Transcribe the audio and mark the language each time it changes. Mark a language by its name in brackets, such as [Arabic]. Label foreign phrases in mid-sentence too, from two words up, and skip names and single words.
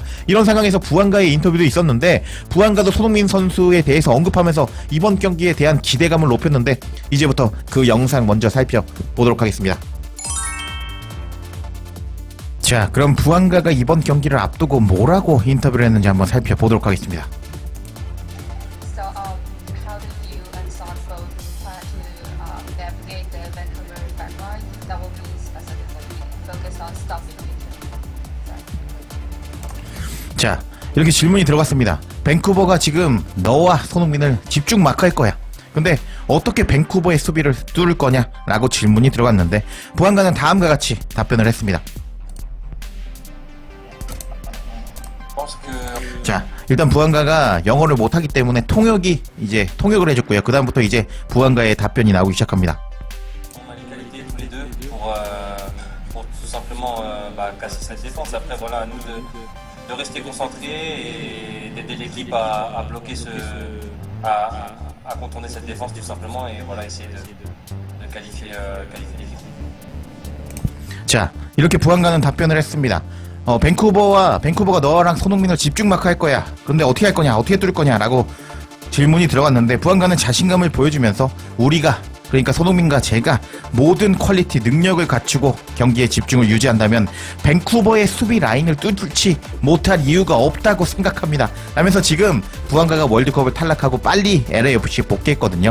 [Korean] 이런 상황에서 부안가의 인터뷰도 있었는데, 부안가도 손흥민 선수에 대해서 언급하면서 이번 경기에 대한 기대감을 높였는데, 이제부터 그 영상 먼저 살펴보도록 하겠습니다. 자, 그럼 부안가가 이번 경기를 앞두고 뭐라고 인터뷰를 했는지 한번 살펴보도록 하겠습니다. [English] So, how do you and Son both plan to navigate the Vancouver backline that will be specifically focused on stopping each other? [Korean] 자, 이렇게 질문이 들어갔습니다. 밴쿠버가 지금 너와 손흥민을 집중 마크할 거야. 근데 어떻게 밴쿠버의 수비를 뚫을 거냐? 라고 질문이 들어갔는데, 부안가는 다음과 같이 답변을 했습니다. 자, 일단 부안가가 영어를 못하기 때문에 통역을 해줬고요. 그 다음부터 이제 부안가의 답변이 나오기 시작합니다. [French] On a les qualités tous les deux pour tout simplement casser cette défense. Après voilà, à nous de rester concentrés et d'aider l'équipe à bloquer à contourner cette défense tout simplement et voilà essayer de qualifier l'équipe. [Korean] 자, 이렇게 부안가는 답변을 했습니다. 밴쿠버가 너랑 손흥민을 집중 마크할 거야. 근데 어떻게 할 거냐? 어떻게 뚫을 거냐? 라고 질문이 들어갔는데, 부안가는 자신감을 보여주면서 우리가, 그러니까 손흥민과 제가 모든 퀄리티, 능력을 갖추고 경기에 집중을 유지한다면 밴쿠버의 수비 라인을 뚫지 못할 이유가 없다고 생각합니다 하면서 지금 부안가가 월드컵을 탈락하고 빨리 LAFC에 복귀했거든요.